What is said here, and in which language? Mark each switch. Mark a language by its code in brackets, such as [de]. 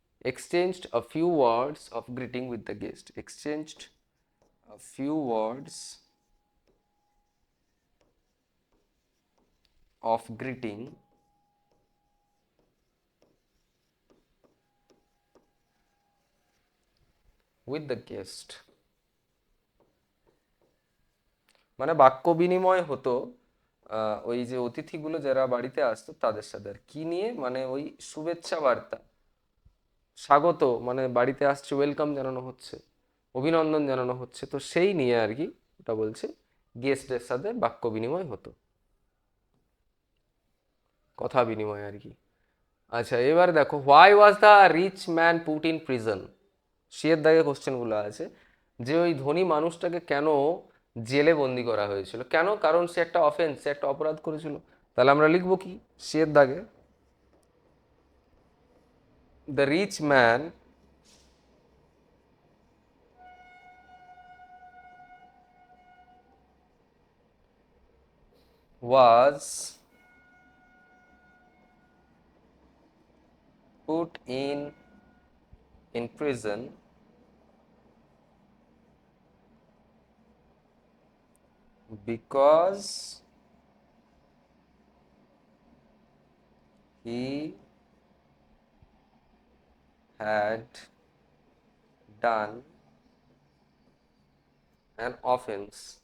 [en] Exchanged a few words of greeting with the guest. Exchanged a few words of greeting with the guest. [bn] মানে বাক্য বিনিময় হতো ওই যে অতিথিগুলো যারা বাড়িতে আসতো তাদের সাথে। আর কি নিয়ে, মানে ওই শুভেচ্ছা বার্তা, স্বাগত, মানে বাড়িতে আসছে ওয়েলকাম জানানো হচ্ছে, অভিনন্দন জানানো হচ্ছে, তো সেই নিয়ে আর কি ওটা বলছে, গেস্টদের সাথে বাক্য বিনিময় হতো, কথা বিনিময় আর কি। আচ্ছা এবার দেখো, [en] why was the rich man put in prison, [bn] সিয়ের দাগে কোশ্চেনগুলো আছে, যে ওই ধনী মানুষটাকে কেন জেলে বন্দি করা হয়েছিল, কেন, কারণ সে একটা অফেন্স, সে একটা অপরাধ করেছিল। তাহলে আমরা লিখবো কি সিয়ের দাগে, [en] The rich man was put in prison because he had done an offense.